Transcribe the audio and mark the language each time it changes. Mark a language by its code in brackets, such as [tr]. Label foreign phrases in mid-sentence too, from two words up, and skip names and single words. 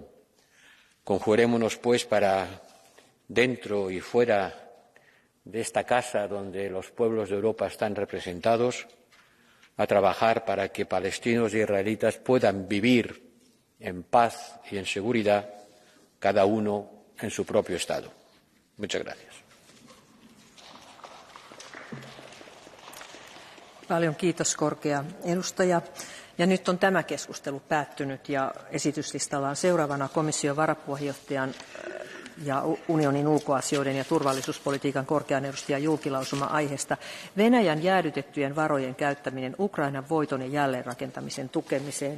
[es] Conjurémonos, pues, para, dentro y fuera de esta casa donde los pueblos de Europa están representados, a trabajar para que palestinos e israelitas puedan vivir en paz y en seguridad, cada uno en su propio Estado. Muchas gracias. [fi] Paljon kiitos, korkea edustaja. Ja nyt on tämä keskustelu päättynyt ja esityslistalla on seuraavana komission varapuheenjohtajan ja unionin ulkoasioiden ja turvallisuuspolitiikan korkean edustajan julkilausuma aiheesta Venäjän jäädytettyjen varojen käyttäminen Ukrainan voiton ja jälleenrakentamisen tukemiseen.